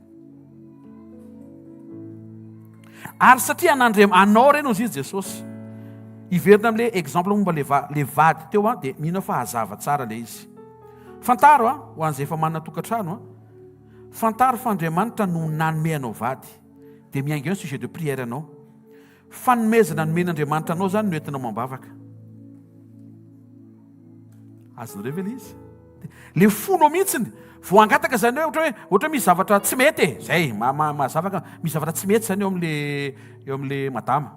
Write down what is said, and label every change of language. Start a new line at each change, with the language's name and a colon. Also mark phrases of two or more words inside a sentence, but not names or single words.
Malagasy: Ary satria anao reny hozy Jesosy hiverina amin'ilay exemple momba le vady teo dia mino fa hazava tsara ilay izy. Fantaro ho an'izay efa manana tokantrano fantaro fa Andriamanitra no nanome anao vady dia miainga eo ny
French: sujet de prière
Malagasy: anao. Fanomezana nomen'Andriamanitra anao zany no entinao mambavaka. Azonareo ve le izy? Le fonao mihitsiny voangataka zany ohatra misy zavatra tsy mety zay mazavaka misy zavatra tsy mety zany eo amin'le madama.